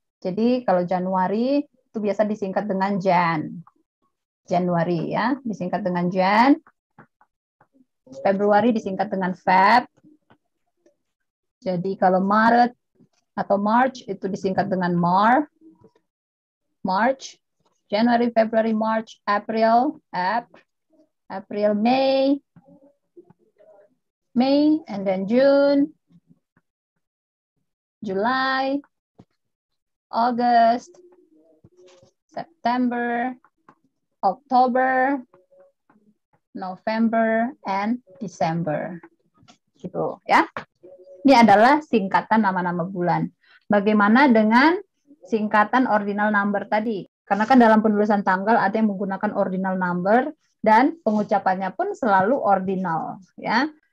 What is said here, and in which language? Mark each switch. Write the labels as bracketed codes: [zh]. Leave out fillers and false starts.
[id] Jadi kalau Januari itu biasa disingkat dengan Jan. Januari ya, disingkat dengan Jan. Februari disingkat dengan Feb. Jadi kalau Maret atau March itu disingkat dengan March. [en] January, February, March, April, May, and then June, July, August, September, October, November, and December. [id] Gitu ya. Ini adalah singkatan nama-nama bulan. Bagaimana dengan singkatan ordinal number tadi? Karena kan dalam penulisan tanggal ada yang menggunakan ordinal number dan pengucapannya pun selalu ordinal ya.